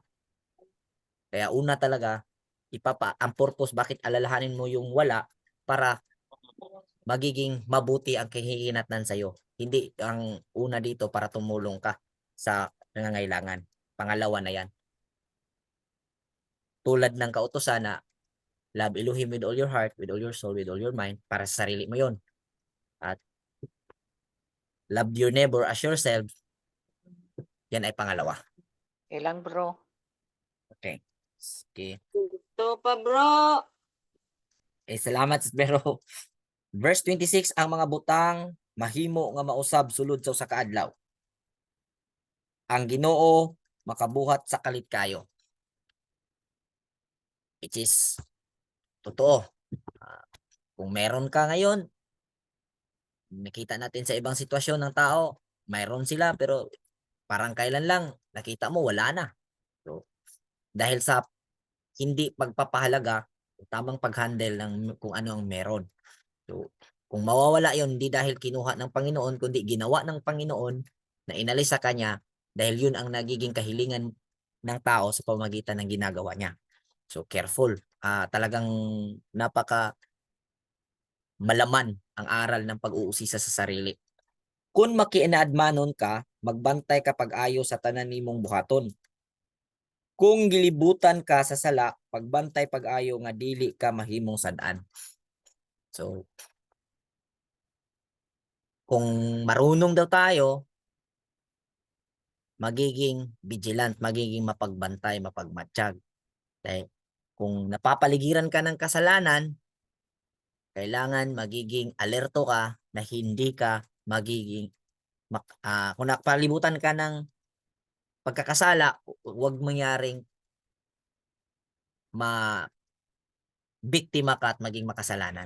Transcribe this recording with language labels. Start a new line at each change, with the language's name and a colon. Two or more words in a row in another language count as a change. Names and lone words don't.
Filipino: Kaya una talaga, ang purpose bakit alalahanin mo yung wala, para magiging mabuti ang kahihinatnan sa iyo. Hindi ang una dito para tumulong ka sa nangangailangan. Pangalawa na yan. Tulad ng kautusan na
English: love Elohim with all your heart, with all your soul, with all your mind,
Filipino: para sa sarili mo yon.
English: At love your neighbor as yourself,
Filipino: yan ay pangalawa. Ilang bro? Okay. Okay. Gusto pa bro. Salamat pero verse 26,
Cebuano: ang mga butang mahimo nga mausab sulod sa usa ka adlaw. Ang Ginoo makabuhat sa kalit kayo.
English: Which is totoo.
Filipino: Kung meron ka ngayon, nakita natin sa ibang sitwasyon ng tao, mayroon sila pero parang kailan lang nakita mo wala na. So, dahil sa hindi pagpapahalaga, tamang pag-handle ng kung ano ang meron. So, kung mawawala yon, hindi dahil kinuha ng Panginoon, kundi ginawa ng Panginoon na inalis sa kanya dahil yun ang nagiging kahilingan ng tao sa pamamagitan ng ginagawa niya. So, careful. Talagang napaka malaman ang aral ng pag-uusisa sa sarili.
Cebuano: Kung makiinaadmanon ka, magbantay ka pag-ayo sa tanan nimong buhaton. Kung gilibutan ka sa sala, pagbantay pag-ayo nga dili ka mahimong sad-an.
Filipino: So, kung marunong daw tayo, magiging vigilant, magiging mapagbantay, mapagmatsyag. Dahil kung napapaligiran ka ng kasalanan, kailangan magiging alerto ka na hindi ka magiging kung napalibutan ka ng pagkakasala, huwag mangyaring biktima ka at maging makasalanan.